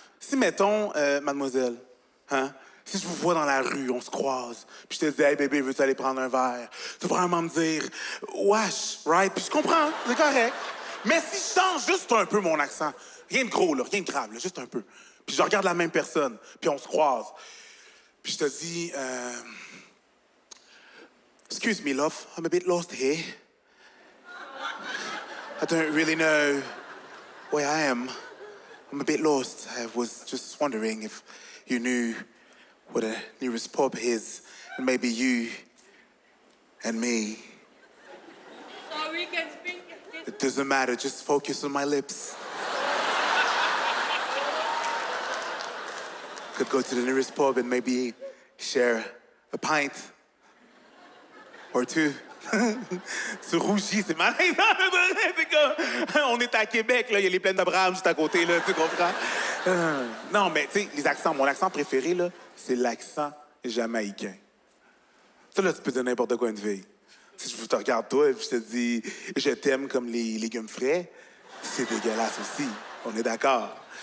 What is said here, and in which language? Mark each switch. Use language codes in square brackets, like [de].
[fr] Si, mettons, mademoiselle, hein? Si je vous vois dans la rue, on se croise, puis je te dis, hey bébé, veux-tu aller prendre un verre? Tu vas vraiment me dire, wesh, right? Puis je comprends, c'est correct. Mais si je change juste un peu mon accent, rien de gros, là, rien de grave, là, juste un peu. Puis je regarde la même personne, puis on se croise. Puis je te dis, [en] excuse me, love, I'm a bit lost here. I don't really know where I am. I'm a bit lost. I was just wondering if you knew where the nearest pub is, and maybe you and me. So we can speak. It doesn't matter, just focus on my lips. Could go to the nearest pub and maybe share a pint or two. [fr] Tu rougis, c'est malaisant. C'est comme, on est à Québec, là, il y a les plaines d'Abraham juste à côté, là, tu comprends? Non, mais tu sais, les accents, mon accent préféré, là, c'est l'accent jamaïcain. Ça, là, tu peux dire n'importe quoi à une fille. Si je te regarde toi et je te dis « je t'aime comme les légumes frais », c'est dégueulasse aussi. On est d'accord.